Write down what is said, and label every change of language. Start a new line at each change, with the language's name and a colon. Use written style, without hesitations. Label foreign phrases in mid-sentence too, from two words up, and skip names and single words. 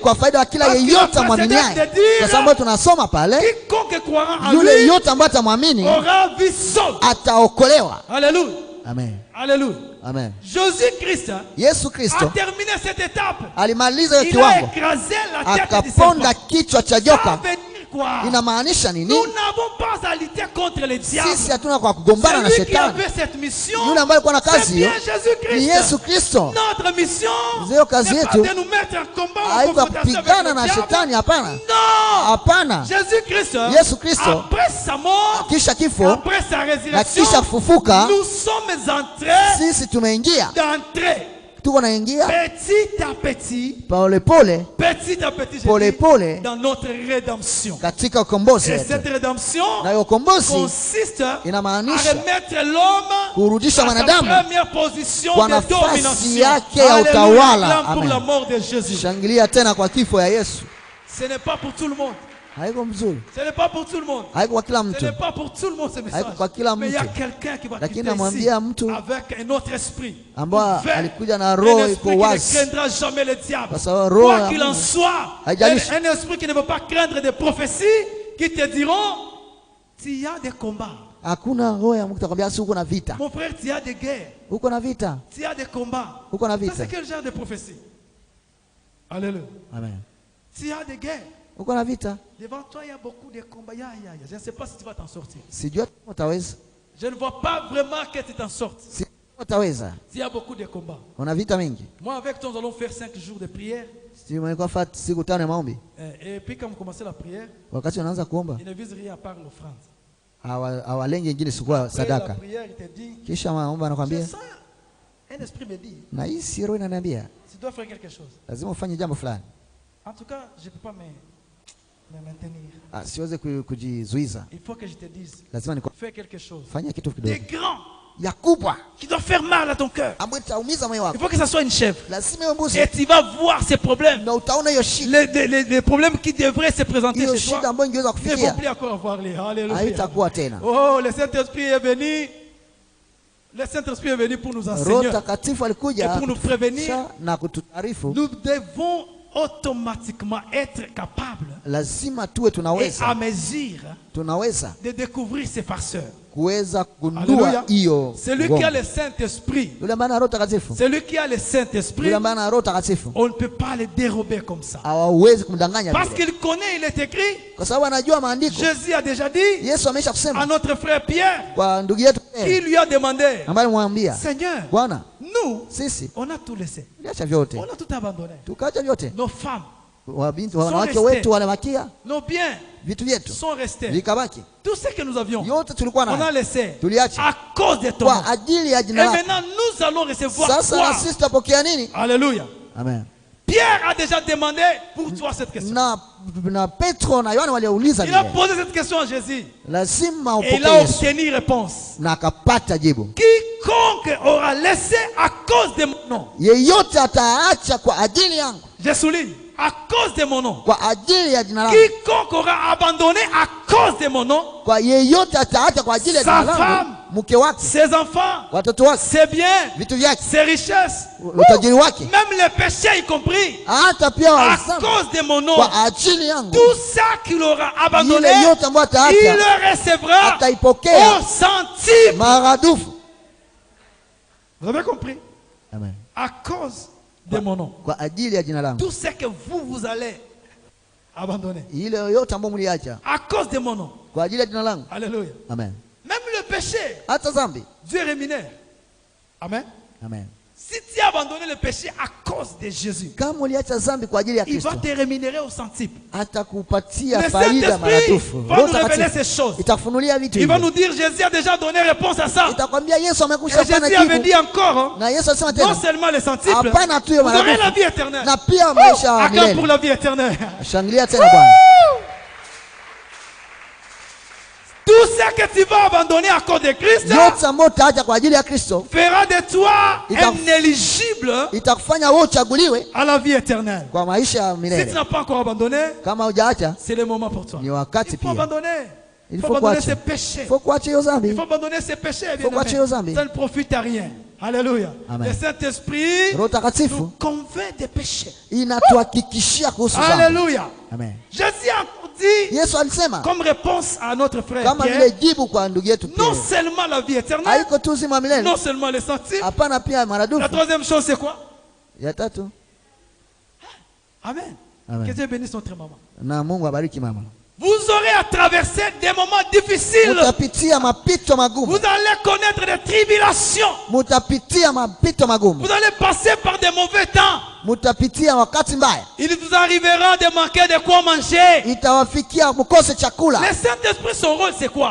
French: Parce que quiconque croira en lui aura vie sauve. Alléluia. Amen. Alléluia. Amen. Jésus-Christ a terminé cette étape. Il a écrasé la tête du serpent. Ça veut dire quoi?
Swahili: Inamaanisha nini?
French: Nous n'avons pas à lutter contre les diables.
Swahili: Sisi hatuna kwa kugombana na
French: Celui qui
Swahili: shetani.
French: avait cette mission,
Swahili: Yule ambaye alikuwa na
French: c'est
Swahili: kazi hiyo
French: bien Jésus-Christ.
Swahili: ni Yesu Kristo.
French: Notre mission
Swahili: Zio kazi
French: n'est pas
Swahili: yetu
French: de nous mettre en combat ou en
Swahili: haiko
French: confrontation avec
Swahili: kupigana
French: le
Swahili: na
French: diable.
Swahili: shetani, hapana.
French: Non.
Swahili: Hapana.
French: Jésus-Christ,
Swahili: Yesu Kristo
French: après sa mort,
Swahili: kisha kifo
French: après sa
Swahili: na
French: résurrection,
Swahili: kisha kufufuka,
French: nous sommes entrés
Swahili: sisi tumeingia,
French: d'entrer
Swahili: tuko naingia
French: petit à petit,
Swahili: polepole
French: petit à petit,
Swahili: polepole
French: dans notre rédemption.
Swahili: katika ukombozi
French: Et
Swahili: wetu.
French: cette rédemption
Swahili: Na hiyo ukombozi
French: consiste à
Swahili: inamaanisha
French: remettre l'homme
Swahili: kurudisha
French: à sa
Swahili: mwanadamu
French: première position
Swahili: kwa
French: de
Swahili: nafasi
French: domination.
Swahili: yake ya
French: Alléluia,
Swahili: utawala.
French: acclame pour
Swahili: Amen.
French: la mort de Jésus.
Swahili: Shangilia tena kwa kifo ya Yesu.
French: Ce n'est pas pour tout le monde.
Swahili: Haiko mzuri,
French: Ce n'est pas pour tout le monde.
Swahili: haiko kwa kila
French: Ce
Swahili: mtu,
French: n'est pas pour tout le monde ce message.
Swahili: haiko kwa kila
French: Mais il y a
Swahili: mtu,
French: quelqu'un qui va
Swahili: lakini
French: quitter ici
Swahili: namwambia mtu
French: avec un autre esprit.
Swahili: ambao
French: Ouvert.
Swahili: alikuja na
French: Un
Swahili: roho
French: esprit
Swahili: iko
French: qui ne
Swahili: wazi,
French: craindra jamais le diable.
Swahili: kwa sababu roho
French: Quoi
Swahili: ya
French: qu'il en
Swahili: Mungu
French: soit,
Swahili: haijalishi.
French: un esprit qui ne veut pas craindre des prophéties qui te diront s'il y a des combats.
Swahili: Hakuna roho ya Mungu atakwambia si uko na vita,
French: Mon frère, s'il y a des guerres,
Swahili: uko na vita,
French: s'il y a des combats,
Swahili: uko na
French: ça
Swahili: vita.
French: c'est quel genre de prophétie? Alléluia. Amen. S'il y a des guerres,
Swahili: Uko na vita,
French: devant toi il y a beaucoup de combats. Je ne sais pas si tu vas t'en sortir.
Swahili: sijua utaweza,
French: Je ne vois pas vraiment que tu t'en sortes.
Swahili: si utaweza.
French: S'il y a beaucoup de combats.
Swahili: Una vita mingi.
French: Moi avec toi nous allons faire 5 jours de prière.
Swahili: Si mlikuwa fat siku 5 ya maombi,
French: Et puis quand vous commencez la prière,
Swahili: wakati unaanza kuomba
French: il ne vise rien à part l'offrande.
Swahili: hawalengi ingine sikuwa
French: Après la
Swahili: sadaka.
French: prière, il te dit,
Swahili: Kisha maomba
French: je
Swahili: anakwambia,
French: sens, un esprit me dit,
Swahili: na hii si roho inaniambia
French: tu dois faire quelque chose.
Swahili: lazima ufanye jambo fulani.
French: En tout cas, je ne peux pas me maintenir.
Swahili: Siweze kujizuiza,
French: Il faut que je te dise,
Swahili: lazima
French: fais quelque chose.
Swahili: nifanye kitu
French: Des
Swahili: kidogo
French: grands
Swahili: ya kubwa
French: qui doit faire mal à ton cœur.
Swahili: ambayo itaumiza moyo
French: Il
Swahili: wako.
French: faut que ça soit une chèvre.
Swahili: Lazima iwe mbuzi,
French: Et tu vas voir ces problèmes.
Swahili: na utaona hiyo shida,
French: Les problèmes qui devraient se présenter
Swahili: hiyo
French: chez
Swahili: shida
French: toi
Swahili: ambayo ingeweza
French: ne vont
Swahili: kufikia
French: plus encore avoir les. Alléluia.
Swahili: haitakuwa tena.
French: Oh, le Saint-Esprit est venu. Le Saint-Esprit est venu pour nous
Swahili: Roho
French: enseigner
Swahili: Takatifu
French: et
Swahili: alikuja
French: pour nous prévenir.
Swahili: na kututaarifu.
French: Nous devons automatiquement être capables
Swahili: Lazima tuwe
French: et
Swahili: tunaweza
French: à mesure
Swahili: tunaweza
French: découvrir ces farceurs.
Swahili: kuweza kugundua
French: Alléluia.
Swahili: hiyo
French: Celui qui a le Saint-Esprit,
Swahili: yule ambaye ana Roho Takatifu,
French: celui qui a le Saint-Esprit,
Swahili: yule ambaye ana Roho Takatifu
French: on ne peut pas le dérober comme ça.
Swahili: hawawezi kumdanganya
French: Parce
Swahili: vile,
French: qu'il connaît, il est écrit.
Swahili: kwa sababu anajua maandiko.
French: Jésus a déjà dit
Swahili: Yesu amesha
French: à
Swahili: kusema
French: notre frère Pierre,
Swahili: kwa ndugu yetu
French: qui lui a demandé,
Swahili: ambaye alimwambia,
French: Seigneur,
Swahili: Bwana,
French: nous,
Swahili: sisi
French: on a tout laissé.
Swahili: tuliacha vyote,
French: On a tout abandonné.
Swahili: tukaacha vyote,
French: Nos femmes,
Swahili: wanawake
French: restés.
Swahili: wetu walibakia,
French: nos biens
Swahili: vitu vyetu
French: sont restés.
Swahili: vikabaki,
French: Tout ce que nous avions,
Swahili: yote tulikuwa
French: on a
Swahili: nayo
French: laissé
Swahili: tuliacha
French: à cause de ton nom.
Swahili: kwa ajili ya
French: Et
Swahili: jina lako.
French: maintenant, nous allons recevoir
Swahili: Sasa na
French: quoi?
Swahili: sisi tutapokea nini?
French: Alléluia. Amen. Pierre a déjà demandé pour toi cette question.
Swahili: Na Petro na Yohana waliouliza
French: Il a
Swahili: vile,
French: posé cette question à Jésus.
Swahili: lazima
French: Et il
Swahili: upokee
French: a
Swahili: Yesu,
French: obtenu réponse.
Swahili: na akapata jibu.
French: Quiconque aura laissé à cause de mon nom.
Swahili: Yeyote ataacha kwa ajili yangu,
French: Je souligne, à cause de mon nom.
Swahili: kwa ajili ya jina langu,
French: Quiconque aura abandonné à cause de mon nom,
Swahili: kwa yeyote ataacha kwa ajili ya
French: Sa
Swahili: jina
French: femme,
Swahili: langu, mke wake,
French: ses enfants,
Swahili: watoto wake,
French: ses biens,
Swahili: vitu vyake,
French: ses richesses,
Swahili: utajiri wake,
French: même les péchés y compris,
Swahili: hata pia
French: à
Swahili: walisema
French: cause de mon nom,
Swahili: kwa ajili yangu,
French: tout ça qu'il aura abandonné,
Swahili: ile yote ambayo
French: il
Swahili: ataacha
French: le recevra
Swahili: ataipokea
French: au centime.
Swahili: maradufu.
French: Vous avez compris? Amen. À cause de mon nom.
Swahili: Kwa ajili ya jina langu,
French: Tout ce que vous allez abandonner.
Swahili: ile yote ambayo mliacha
French: À cause de mon nom.
Swahili: kwa ajili ya jina langu.
French: Alléluia. Amen. Même le péché,
Swahili: Hata dhambi.
French: Dieu rémunère. Amen. Amen. Si tu as abandonné le péché à cause de Jésus,
Swahili: Kama uliacha dhambi kwa ajili ya
French: il va
Swahili: Kristo,
French: te rémunérer au centime.
Swahili: atakupatia
French: Le
Swahili: faida
French: Saint-Esprit
Swahili: maradufu.
French: va
Swahili: Roho
French: nous révéler
Swahili: Takatifu
French: ces choses.
Swahili: itakufunulia vitu
French: Il va
Swahili: hivyo,
French: nous dire, Jésus a déjà donné réponse à ça.
Swahili: itakwambia Yesu
French: Et
Swahili: amekusha
French: Jésus
Swahili: pana
French: avait
Swahili: jibu,
French: dit encore, hein,
Swahili: na Yesu alisema
French: non
Swahili: tena,
French: seulement les centiples,
Swahili: hapana tu
French: vous
Swahili: ya
French: aurez la
Swahili: maradufu,
French: vie éternelle.
Swahili: na pia maisha ya
French: Acclame pour
Swahili: milele.
French: la vie éternelle.
Swahili: Shangilia tena Bwana.
French: Tout ce que tu vas abandonner à cause de Christ
Swahili: Yote ambayo utaacha kwa ajili ya Kristo
French: fera de toi
Swahili: Ita-
French: un éligible
Swahili: itakufanya wewe uchaguliwe
French: à la vie éternelle.
Swahili: kwa maisha ya
French: Si tu
Swahili: milele.
French: n'as pas encore abandonné,
Swahili: Kama hujaacha,
French: c'est le moment pour toi.
Swahili: ni
French: Il
Swahili: wakati
French: faut
Swahili: pia.
French: abandonner. Il Il faut faut abandonner
Swahili: kuacha.
French: ses péchés.
Swahili: Faut kuacha hiyo
French: Il
Swahili: dhambi.
French: faut abandonner ses péchés.
Swahili: Faut kuacha hiyo dhambi.
French: Ça ne profite à rien. Alléluia. Amen. Le Saint-Esprit
Swahili: Roho Takatifu
French: nous convainc des péchés.
Swahili: inatuhakikishia kuhusu dhambi.
French: Alléluia. Amen. Jésus a dit,
Swahili: Yesu alisema
French: comme réponse à notre frère
Swahili: kama
French: Pierre,
Swahili: vile jibu kwa ndugu yetu
French: non
Swahili: Pierre,
French: seulement la vie éternelle,
Swahili: haiko tu uzima wa milele,
French: non seulement les centimes.
Swahili: hapana pia
French: La
Swahili: maradufu.
French: troisième chose, c'est quoi?
Swahili: Ya tatu,
French: Amen. Amen. Que Dieu bénisse notre maman.
Swahili: na Mungu abariki mama.
French: Vous aurez à traverser des moments difficiles. Vous allez connaître des tribulations. Vous allez passer par des mauvais temps. Il vous arrivera de manquer de quoi manger. Le Saint-Esprit, son rôle, c'est quoi?